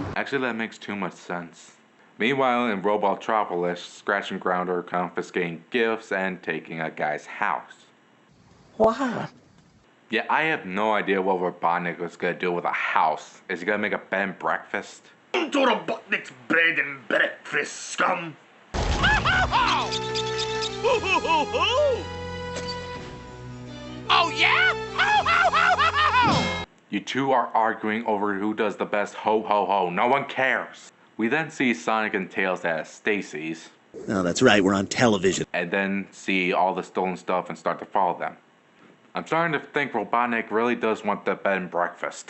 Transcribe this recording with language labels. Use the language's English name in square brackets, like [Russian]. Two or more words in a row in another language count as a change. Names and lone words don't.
[English] Actually, that makes too much sense. Meanwhile, in Robotropolis, Scratch and Ground are confiscating gifts and taking a guy's house. What? Yeah, I have no idea what Robotnik was gonna do with a house. Is he gonna make a bed and breakfast? To Robotnik's bread and breakfast, scum. Ho, ho, ho, ho. Oh yeah? Ho, ho, ho, ho, ho, ho. You two are arguing over who does the best ho ho ho. No one cares. We then see Sonic and Tails at Stacy's. Oh, that's right, we're on television. and then see all the stolen stuff and start to follow them. I'm starting to think Robotnik really does want the bed and breakfast.